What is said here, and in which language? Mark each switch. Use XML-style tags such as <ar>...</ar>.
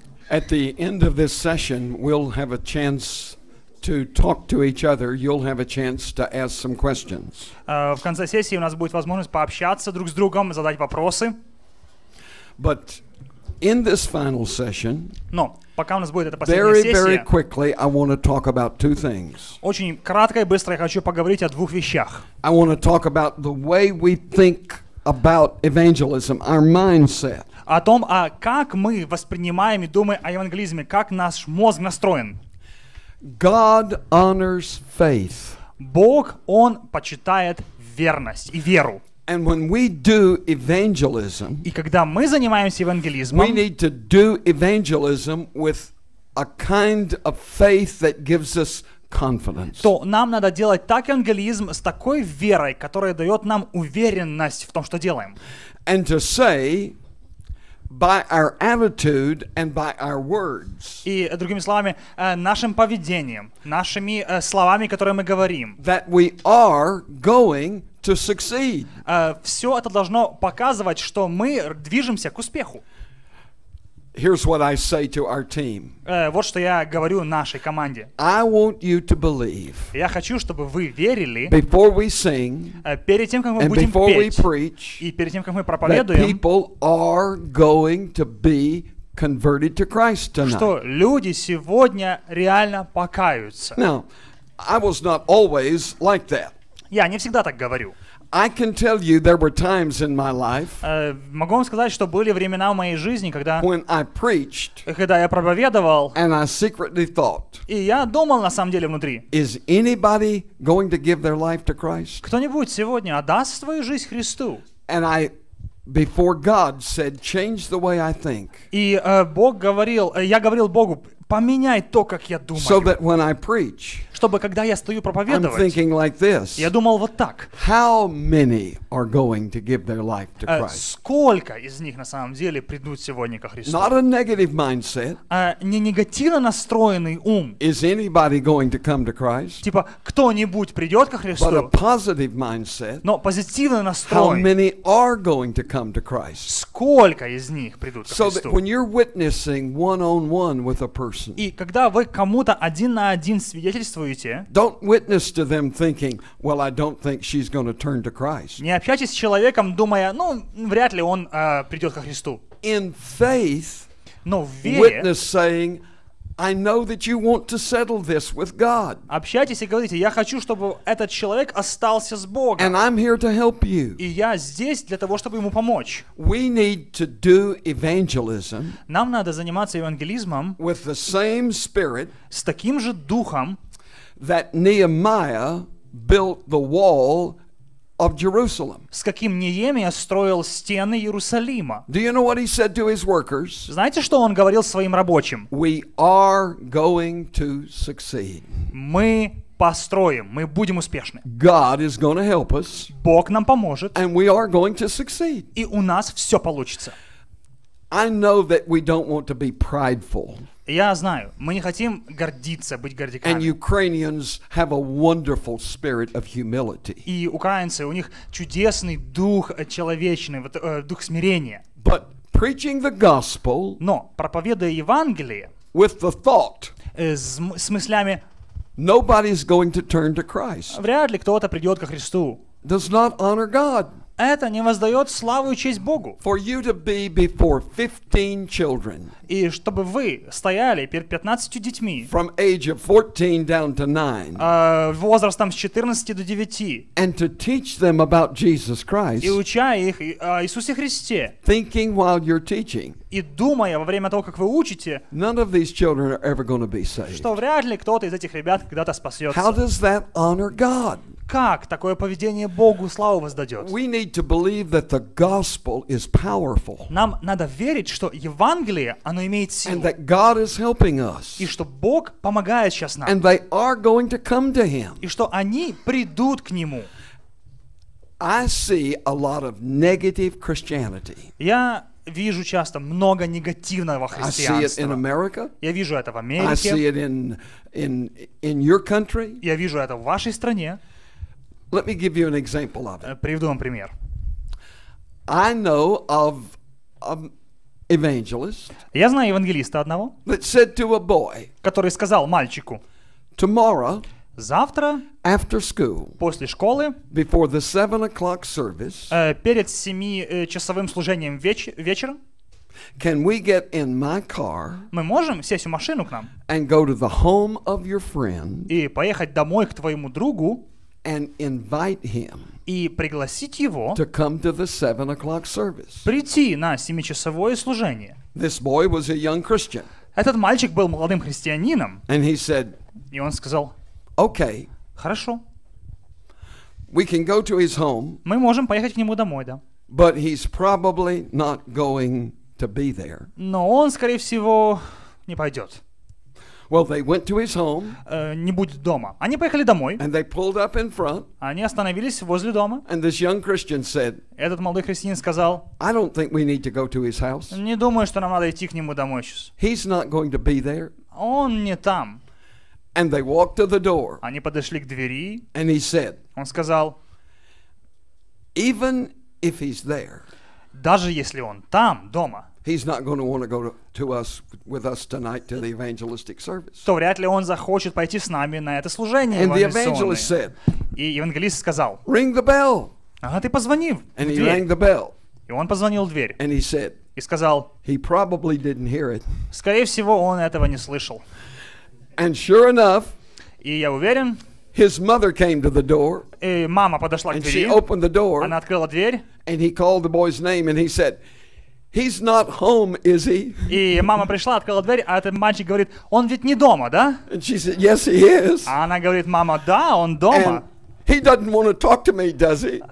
<en>At the end of this session, we'll have a chance to talk to each other. You'll have a chance to ask some questions.</en> <ru>В конце сессии у нас будет возможность пообщаться друг с другом, задать вопросы.</ru> <en>But in this final session,</en> <ru>Но пока у нас будет эта последняя</ru> <en>very</en> <ru>сессия,</ru> <en>quickly, I want to talk about two things.</en> <ru>очень кратко и быстро я хочу поговорить о двух вещах.</ru> <en>I want to talk about the way we think about evangelism, our mindset.</en> <ru>О том, как мы воспринимаем и думаем о евангелизме, как наш мозг настроен.</ru> <en>God honors faith.</en> <ru>Бог, Он почитает верность и веру.</ru> <en>And when we do evangelism,</en> <ru>И когда мы занимаемся</ru> <en>we</en> <ru>евангелизмом,</ru> <en>need to do evangelism with a kind of faith that gives us confidence.</en> <ru>то нам надо делать так евангелизм с такой верой, которая дает нам уверенность в том, что делаем.</ru> <en>And to say, by our attitude and by our words,</en> <ru>И, другими словами, нашим поведением, нашими словами, которые мы говорим,</ru> <en>that we are going to succeed.</en> <ru>все это должно показывать, что мы движемся к успеху.</ru> <en>Here's what I say to our team.</en> <ru>Вот что я говорю нашей команде.</ru> <en>I want you to believe,</en> <ru>Я хочу, чтобы вы верили,</ru> <en>before we sing</en> <ru>перед тем, как мы</ru> <en>and</en> <ru>будем</ru> <en>before we</en> <ru>петь,</ru> <en>preach,</en> <ru>и перед тем, как мы</ru> <en>that</en> <ru>проповедуем,</ru> <en>people are going to be converted to Christ tonight.</en> <ru>что люди сегодня реально покаются.</ru> <en>Now, I was not always like that.</en> <ru>Я не всегда так говорю.</ru> <en>I can tell you there were times in my life</en> <ru>Могу вам сказать, что были времена в моей жизни, когда</ru> <en>when I preached</en> <ru>я проповедовал,</ru> <en>and I secretly thought,</en> <ru>и я думал на самом деле внутри,</ru> <en>is anybody going to give their life to Christ?</en> <ru>кто-нибудь сегодня отдаст свою жизнь Христу?</ru> <en>And I, before God, said, change the way I think.</en> <ru>И Бог говорил, я говорил Богу, поменяй то, как я думаю.</ru> <en>So that when I preach,</en> <ru>Чтобы когда я стою</ru> <en>I'm</en> <ru>проповедовать,</ru> <en>thinking like this.</en> <ru>я думал вот так.</ru> <en>How many are going to give their life to Christ?</en> <ru>Сколько из них на самом деле придут сегодня ко Христу?</ru> <en>Not a negative mindset.</en> <ru>Не негативно настроенный ум.</ru> <en>Is anybody going to come to Christ?</en> <ru>Типа, кто-нибудь придет ко</ru> <en>But a</en> <ru>Христу,</ru> <en>positive mindset.</en> <ru>но позитивный</ru> <en>How</en> <ru>настрой.</ru> <en>many are going to come to Christ?</en> <ru>Сколько из них придут ко</ru> <en>So that</en> <ru>Христу?</ru> <en>when you're witnessing one-on-one with a person,</en> <ru>И когда вы кому-то один на один свидетельствуете,</ru> <en>don't witness to them thinking, well, I don't think she's going to turn to Christ.</en> <ru>не общайтесь с человеком, думая, ну, вряд ли он придет ко Христу.</ru> <en>In faith,</en> <ru>Но в вере</ru> <en>witness saying, I know that you want to settle this with God.</en> <ru>общайтесь и говорите, я хочу, чтобы этот человек остался с</ru> <en>And</en> <ru>Богом.</ru> <en>I'm here to help you.</en> <ru>И я здесь для того, чтобы ему помочь.</ru> <en>We need to do evangelism</en> <ru>Нам надо заниматься евангелизмом</ru> <en>with the same spirit</en> <ru>с таким же духом,</ru> <en>that Nehemiah built the wall of Jerusalem.</en> <ru>с каким Неемия строил стены Иерусалима.</ru> <en>Do you know what he said to his workers?</en> <ru>Знаете, что он говорил своим рабочим?</ru> <en>We are going to succeed.</en> <ru>Мы построим, мы будем успешны.</ru> <en>God is going to help us,</en> <ru>Бог нам поможет,</ru> <en>and we are going to succeed.</en> <ru>и у нас все получится.</ru> <en>I know that we don't want to be prideful,</en> <ru>Я знаю, мы не хотим гордиться, быть</ru> <en>and</en> <ru>гордяками.</ru> <en>Ukrainians have a wonderful spirit of humility.</en> <ru>И украинцы, у них чудесный дух человечный, дух смирения.</ru> <en>But preaching the gospel</en> <ru>Но проповедуя Евангелие</ru> <en>with the thought,</en> <ru>с мыслями</ru> <en>nobody's going to turn to Christ,</en> <ru>«вряд ли кто-то придет ко Христу»,</ru> <en>does not honor God.</en> <ru>это не воздает славу и честь Богу.</ru> <en>For you to be before 15 children</en> <ru>И чтобы вы стояли перед 15 детьми,</ru> <en>from age of 14 down to 9</en> <ru>возрастом с 14 до 9,</ru> <en>and to teach them about Jesus Christ,</en> <ru>и уча их о Иисусе Христе,</ru> <en>thinking while you're teaching,</en> <ru>и думая во время того, как вы учите,</ru> <en>none of these children are ever going to be saved.</en> <ru>что вряд ли кто-то из этих ребят когда-то</ru> <en>How</en> <ru>спасется.</ru> <en>does that honor God?</en> <ru>Как такое поведение Богу славу воздадет?</ru> <en>We need to believe that the gospel is powerful</en> <ru>Нам надо верить, что Евангелие, оно имеет</ru> <en>and</en> <ru>силу,</ru> <en>that God is helping us</en> <ru>и что Бог помогает сейчас нам,</ru> <en>and they are going to come to Him.</en> <ru>и что они придут к Нему.</ru> <en>I see a lot of negative Christianity.</en> <ru>Я вижу часто много негативного</ru> <en>I see it in</en> <ru>христианства.</ru> <en>America.</en> <ru>Я вижу это в</ru> <en>I see</en> <ru>Америке,</ru> <en>it in your country.</en> <ru>я вижу это в вашей стране.</ru> <en>Let me give you an example of it.</en> <ru>Приведу вам пример.</ru> <en>I know of an evangelist</en> <ru>Я знаю евангелиста одного,</ru> <en>that said to a boy,</en> <ru>который сказал мальчику:</ru> <en>tomorrow</en> <ru>завтра</ru> <en>after school,</en> <ru>после школы,</ru> <en>before the 7 o'clock service,</en> <ru>перед 7-часовым служением вечером,</ru> <en>can we get in my car</en> <ru>мы можем сесть в машину к нам</ru> <en>and go to the home of your friend</en> <ru>и поехать домой к твоему другу</ru> <en>and invite him</en> <ru>и пригласить его</ru> <en>to come to the 7 o'clock service?</en> <ru>прийти на 7-часовое служение.</ru> <en>This boy was a young Christian,</en> <ru>Этот мальчик был молодым христианином,</ru> <en>and he said,</en> <ru>и он сказал:</ru> <en>okay,</en> <ru>хорошо,</ru> <en>we can go to his home,</en> <ru>мы можем поехать к нему домой, да.</ru> <en>but he's probably not going to be there.</en> <ru>Но он, скорее всего, не пойдет,</ru> <en>Well, they went to his home,</en> <ru>не будет дома. Они поехали домой,</ru> <en>and they pulled up in front,</en> <ru>они остановились возле дома.</ru> <en>and this young Christian said,</en> <ru>Этот молодой христианин сказал:</ru> <en>I don't think we need to go to his house.</en> <ru>не думаю, что нам надо идти к нему домой сейчас.</ru> <en>He's not going to be there.</en> <ru>Он не там.</ru> <en>And they walked to the door,</en> <ru>Они подошли к двери.</ru> <en>and he said,</en> <ru>Он сказал:</ru> <en>even if he's there,</en> <ru>даже если он там, дома,</ru> <en>he's not going to want to go to us with us tonight to the evangelistic service.</en> <ru>то вряд ли он захочет пойти с нами на это служение</ru> <en>And the evangelist</en> <ru>евангелизационное.</ru> <en>said,</en> <ru>И евангелист сказал:</ru> <en>ring the bell.</en> <ru>ага, ты позвони в</ru> <en>And he rang</en> <ru>дверь.</ru> <en>the bell,</en> <ru>И он позвонил в дверь</ru> <en>and he said,</en> <ru>и сказал:</ru> <en>he probably didn't hear it.</en> <ru>скорее всего, он этого не слышал.</ru> <en>And sure enough,</en> <ru>И я уверен,</ru> <en>his mother came to the door,</en> <ru>и мама подошла к</ru> <en>and she</en> <ru>двери,</ru> <en>opened the door,</en> <ru>она открыла дверь,</ru> <en>and he called the boy's name, and he said, he's not home, is he?</en> <ru>и мама пришла, открыла дверь, а этот мальчик говорит: он ведь не дома, да?</ru> <en>And she said, yes, he is.</en> <ru>А она говорит: мама, да, он</ru> <en>And</en> <ru>дома.</ru> <en>he doesn't want to talk to me, does he?</en>